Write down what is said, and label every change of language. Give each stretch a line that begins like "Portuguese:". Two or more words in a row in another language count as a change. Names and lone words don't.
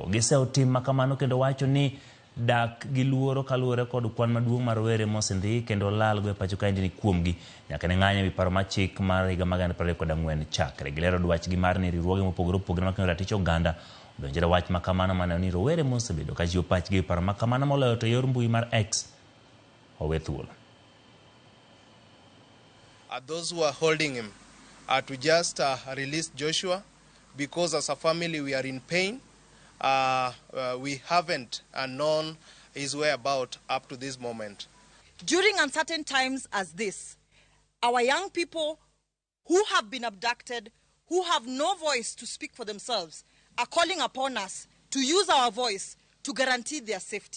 Luo (Kenya and Tanzania): Giseo tim makamano kendo wacho ni dak gi luoro kaluwore kod kwan maduong' mar rowere mosendi kendo lalgo e pachoka ni kuomgi nyaka ne ng'anyo wi paro mar chik mar higa mag 2024 chakre. Gilero dwachgi mar ni riwruoge mopogore opogore makelo ratich oganda donjore wach makamano mane ni rowere mosebedo ka jiwo pachgi paro makamano moloyo to yor mbui mar X owe thuolo.
English: Those who are holding him to just release Joshua because as a family we are in pain. We haven't known his whereabouts up to this moment. During uncertain times as this, our young people who have been abducted, who have no voice to speak for themselves, are calling upon us to use our voice to guarantee their safety.